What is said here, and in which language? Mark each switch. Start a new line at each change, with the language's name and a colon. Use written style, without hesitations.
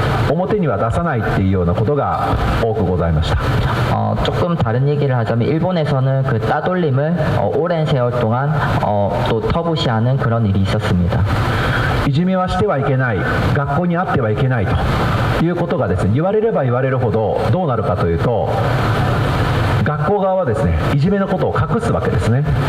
Japanese: 表には出さないっていうようなことが多くございました。
Korean: 조금 다른 얘기를 하자면 일본에서는 그 따돌림을 오랜 세월 동안 또 터부시하는 그런 일이 있었습니다.
Japanese: いじめはしてはいけない、学校にあってはいけないということがですね、言われれば言われるほどどうなるかというと、学校側はですね、いじめのことを隠すわけですね。